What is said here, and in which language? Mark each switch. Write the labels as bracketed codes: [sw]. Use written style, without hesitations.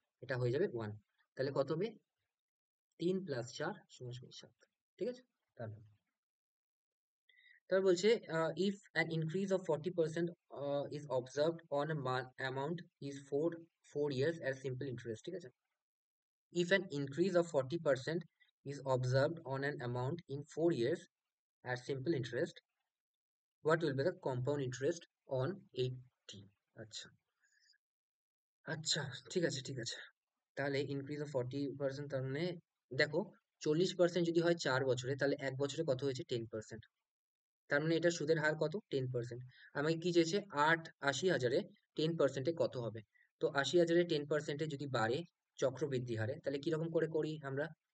[bn] এটা হয়ে যাবে 1, তাহলে কত হবে? 3 + 4 = 7, ঠিক আছে? তাহলে তারপর বলছে [en] if an increase of 40% is observed on amount is four years as simple interest, [bn] ঠিক আছে? [en] If an increase of 40% is observed on an amount in 4 years at simple interest, what will be the compound interest on 80? [bn] আচ্ছা, আচ্ছা, ঠিক আছে, ঠিক আছে। তাহলে increase of 40%, তার মানে দেখো 40% যদি হয় 4 বছরে, তাহলে 1 বছরে কত হয়েছে? 10%। তার মানে এটা সুদের হার কত? 10%। আমাকে কি চেয়েছে? 80,000-এ 10%-এ কত হবে? তো 80,000-এ 10%-এ যদি বাড়ে চক্রবৃদ্ধি হারে, তাহলে কিরকম করে করি আমরা?